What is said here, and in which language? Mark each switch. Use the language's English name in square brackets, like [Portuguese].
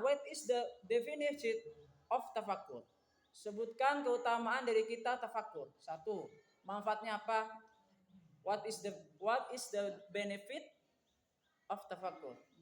[English] What is the definition of tafakur? [Indonesian] Sebutkan keutamaan dari kita tafakur. 1. Manfaatnya apa? [English] What is the benefit of tafakur?